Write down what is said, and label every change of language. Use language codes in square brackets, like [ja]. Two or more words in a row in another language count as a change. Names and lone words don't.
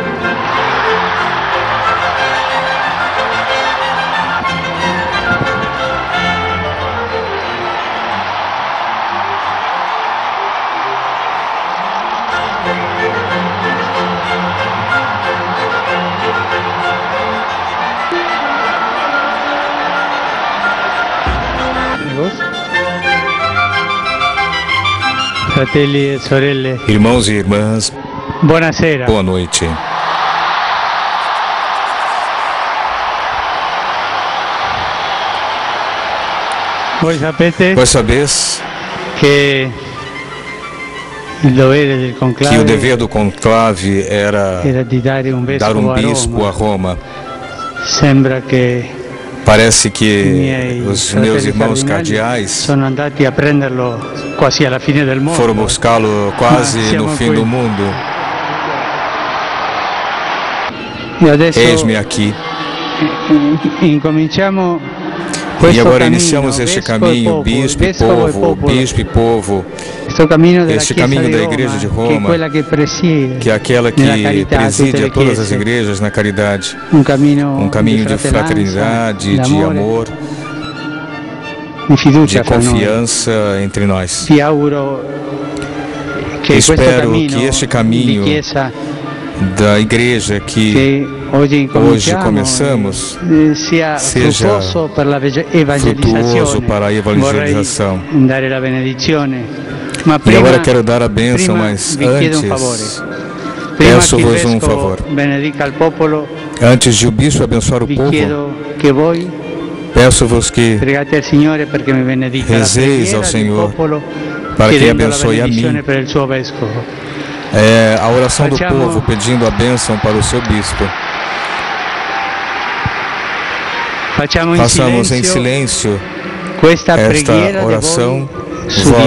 [it] Fratelli e sorelle, [pt] Irmãos e irmãs, [it] buonasera. [pt] boa noite. [it] Voi sapete [pt] Vós sabeis [it] che il dovere del [pt] que o dever [it] conclave [pt] do conclave era [it] era di dare un [pt] dar um bispo [it] vescovo a [pt] a Roma. [it] Roma. Sembra che [pt] Parece [it] i [pt] que [it] miei [pt] os meus [it] fratelli [pt] irmãos [it] cardinali [pt] cardeais [it] sono andati a prenderlo quasi alla fine del mondo. [pt] foram buscá-lo quase [it] Ma [pt] no [it] siamo [pt] fim [it] qui. [pt] do mundo. [it] E adesso [pt] Eis-me aqui. [it] incominciamo [pt] E [it] questo [pt] agora [it] cammino, [pt] iniciamos este [it] vescovo e [pt] caminho, [it] popolo, [pt] bispo e [it] vescovo e [pt] povo, [it] popolo. [pt] bispo e povo, [it] Questo cammino della [pt] este [it] Chiesa [pt] caminho [it] di [pt] da [it] Roma, [pt] Igreja de [it] che è [pt] Roma, [it] quella che presiede [pt] que é aquela que [it] nella carità [pt] preside [it] tutte [pt] a [it] le [pt] todas as [it] chiese. [pt] igrejas na caridade. [it] Un cammino [pt] De fraternidade, de [it] d'amore, [pt] amor, [it] di fiducia [pt] de [it] fra noi. [pt] confiança entre nós. [it] Vi auguro che questo [pt] Espero [it] cammino [pt] que este [it] di [pt] caminho [it] Chiesa [pt] da igreja que [it] che oggi [pt] começamos [it] sia [pt] seja [it] fruttuoso per la [pt] frutuoso [it] evangelizzazione. [pt] para a evangelização. [it] Vorrei dare la benedizione, ma [pt] E [it] prima, [pt] agora quero dar a bênção, [it] prima [pt] mas [it] vi chiedo un favore. [pt] antes, [it] Prima [pt] peço-vos [it] che il [pt] um [it] vescovo [pt] favor. [it] benedica il popolo, [pt] Antes de o bispo abençoar o [it] vi [pt] povo, [it] chiedo che voi [pt] peço-vos que [it] pregate al Signore perché mi benedica la [pt] Rezeis [it] preghiera [pt] ao [it] del [pt] Senhor [it] popolo, [pt] para que [it] chiedendo la [pt] abençoe a [it] benedizione [pt] mim. [it] per il suo vescovo. [pt] A oração do [it] Facciamo- [pt] povo pedindo a bênção para o seu bispo. [it] Facciamo in [pt] Façamos em [it] silenzio [pt] silêncio [it] questa preghiera [pt] esta [it] di [pt] oração [it] voi su di me.